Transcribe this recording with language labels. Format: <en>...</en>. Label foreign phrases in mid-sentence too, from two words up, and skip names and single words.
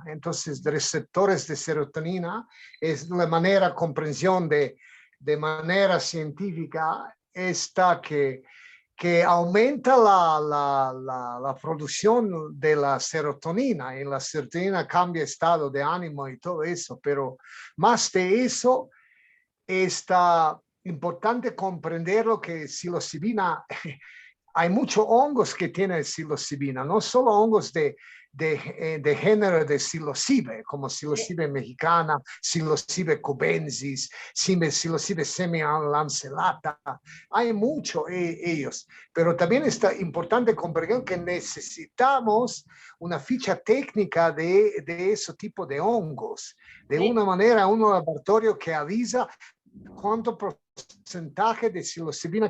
<es>Entonces, de receptores de serotonina es la manera, comprensión de manera científica, esta que aumenta la producción de la serotonina, y la serotonina cambia estado de ánimo y todo eso, pero más de eso, está importante comprender lo que psilocibina, hay muchos hongos que tienen psilocibina, no solo hongos de género de psilocibe, como psilocibe mexicana, psilocibe cubensis, psilocibe semilancelata, hay muchos ellos, pero también está importante comprender que necesitamos una ficha técnica de ese tipo de hongos, de una manera, un laboratorio que avisa cuánto porcentaje de psilocibina</es>